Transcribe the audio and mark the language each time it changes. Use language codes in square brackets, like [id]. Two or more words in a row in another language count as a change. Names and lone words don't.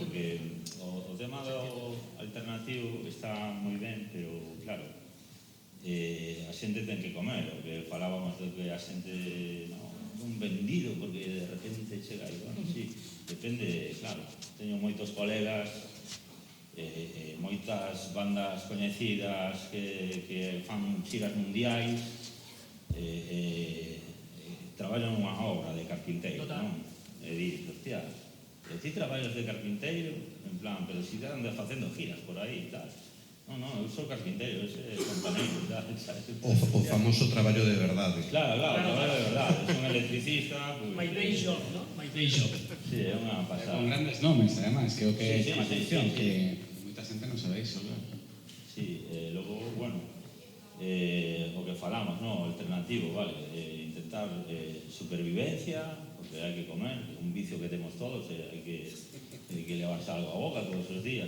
[gl] Porque o tema do alternativo está moi ben, pero claro, a xente ten que comer, o que falábamos de que a xente non vendido, porque de repente chega e, bueno, sí, depende, claro, teño moitos colegas, moitas bandas coñecidas que fan xiras mundiais, traballan unha obra de carpinteiro, non? E di, hostia, ti traballas de carpinteiro, en plan, pero si andas facendo giras por aí e tal. Non, eu sou carpinteiro, ese compañeiro, sabes? O famoso traballo de verdade. Claro, traballo de verdade, son electricista... [en] My day job, [es] ¿no? [en] My day job. [gl] Sí, é unha pasada. Con grandes nomes, además, que é o que Sí, chama atención, sí. que moita xente non sabe iso, claro. Sí, logo, bueno, o que falamos, no, alternativo, vale, intentar supervivencia, porque hai que comer, un vicio que temos todos, hai que levarse algo a boca todos os días.